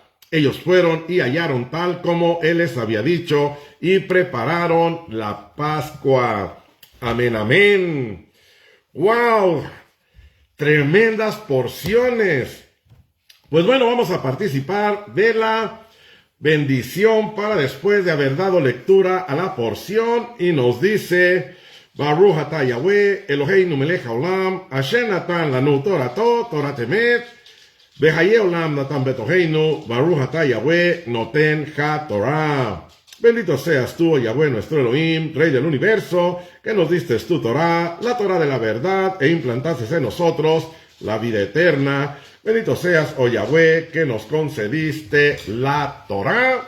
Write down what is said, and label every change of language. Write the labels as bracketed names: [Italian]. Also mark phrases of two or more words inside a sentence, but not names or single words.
[Spanish] Ellos fueron y hallaron tal como él les había dicho, y prepararon la Pascua. Amén, amén. ¡Wow! Tremendas porciones. Pues bueno, vamos a participar de la bendición para después de haber dado lectura a la porción, y nos dice: [Hebrew] ברוך אתה יהוה, אלהינו מלך העולם, אשר נתן לנו תורתו, תורת אמת, וחיי עולם נטע בתוכנו, ברוך אתה יהוה, נותן התורה. [Spanish] Bendito seas tú, oh Yahweh, nuestro Elohim, Rey del universo, que nos diste tu Torah, la Torah de la verdad, e implantaste en nosotros la vida eterna. Bendito seas, oh Yahweh, que nos concediste la Torah.